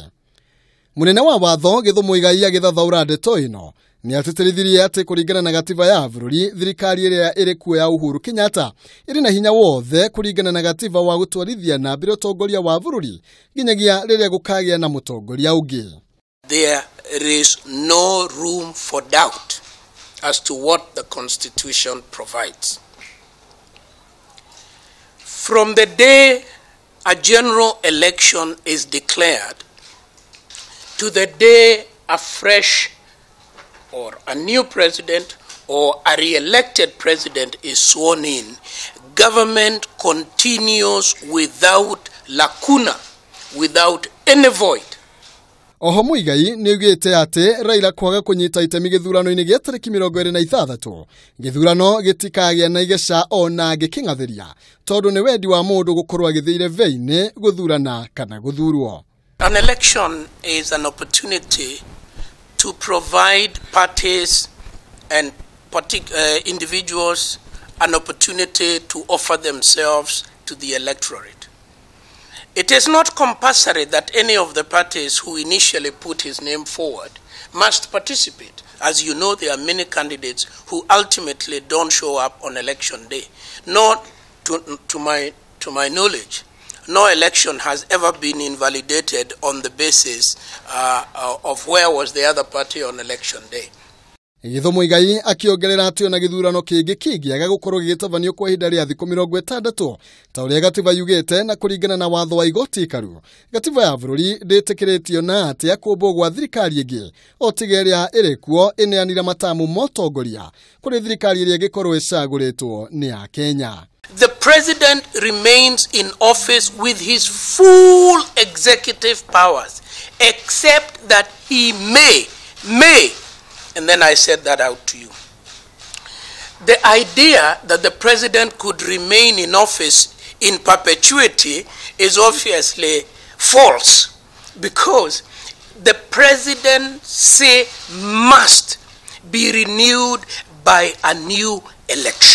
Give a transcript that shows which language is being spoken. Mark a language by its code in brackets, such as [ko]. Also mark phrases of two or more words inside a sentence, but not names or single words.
[ki] Munene wa watho Githu Muigai agithathaura ndeto ino ni ateterithirie ati kuringana na gatiba ya bururi thirikari iria iri kuo ya Uhuru Kenyatta iri na hinya wothe kuringana na gatiba wa gutwarithia na mbere utongoria wa bururi kingiaga riria gukagia na mutongoria ungi. [en] There is no room for doubt as to what the Constitution provides. From the day a general election is declared to the day a fresh or a new president or a re-elected president is sworn in, government continues without lacuna, without any void. [ki] Oho Muigai niugite ati Raila kwaga kunyita itemi githurano-ini gia tariki 26 githurano gitikagia na igeca ona gikingathiria tondu ni wendi wa mundu gukorwa githiire veine guthurana kana guthurwo. [en] An election is an opportunity to provide parties and individuals an opportunity to offer themselves to the electorate. It is not compulsory that any of the parties who initially put his name forward must participate. As you know, there are many candidates who ultimately don't show up on election day. Not to my knowledge, no election has ever been invalidated on the basis of where was the other party on election day. [ki] Githu Muigai akiongerera ati ona githurano kingi kingiaga gukorwo gitabanio kwa ihinda ria thiku 60 ta uria gatiba yugite na kuringana na watho wa igoti karu. Gatiba ya bururi nditikiritio na ati akumbo gwa thirikari ingi otigeria irikuo ineanira matamu motongoria kuri thirikari iria gikorwo icaguritwo ni ya Kenya. [en] The president remains in office with his full executive powers, except that he may, and then I said that out to you. The idea that the president could remain in office in perpetuity is obviously false, because the presidency must be renewed by a new election.